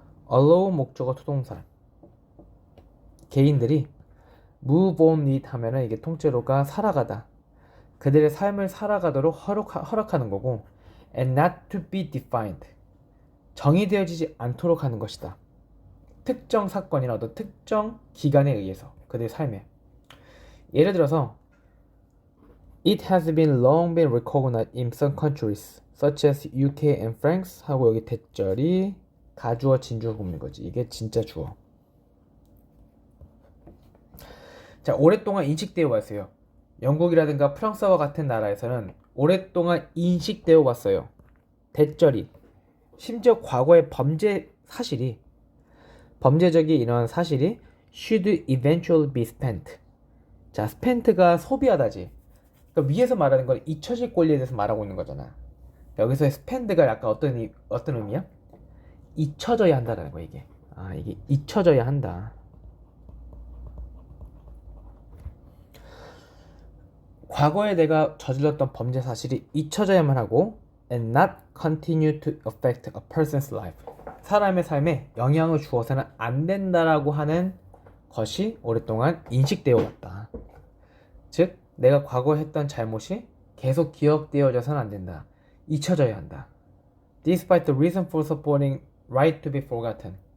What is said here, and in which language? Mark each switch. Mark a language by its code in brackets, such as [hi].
[ko] allow 목적어 투동사. 개인들이 [en] move on with [ko] 하면은 이게 통째로가 살아가다. 그들의 삶을 살아가도록 허락하는 거고, [en] and not to be defined, [ko] 정의되어지지 않도록 하는 것이다. 특정 사건이나 어떤 특정 기간에 의해서 그들의 삶에. [en] 예를 들어서 It has been long been recognized in some countries such as UK and France [ko] 하고 여기 대절이 가주어 진주어 굽는 거지. 이게 진짜 주어. 자, 오랫동안 인식되어 왔어요. 영국이라든가 프랑스와 같은 나라에서는 오랫동안 인식되어 왔어요. 대절이. 심지어 과거의 범죄적인 이런 사실이 [en] should eventually be spent. [ko] 자, spent가 소비하다지. 그러니까 위에서 말하는 건 잊혀질 권리에 대해서 말하고 있는 거잖아. 여기서의 spend가 약간 어떤 의미야? 잊혀져야 한다라는 거야, 이게. 아, 이게 잊혀져야 한다. 과거에 내가 저질렀던 범죄 사실이 잊혀져야만 하고 [en] and not continue to affect a person's life. [ko] 사람의 삶에 영향을 주어서는 안 된다라고 하는 것이 오랫동안 인식되어 왔다. 즉, 내가 과거에 했던 잘못이 계속 기억되어져서는 안 된다. 잊혀져야 한다. [en] Despite the reason for supporting right to be forgotten.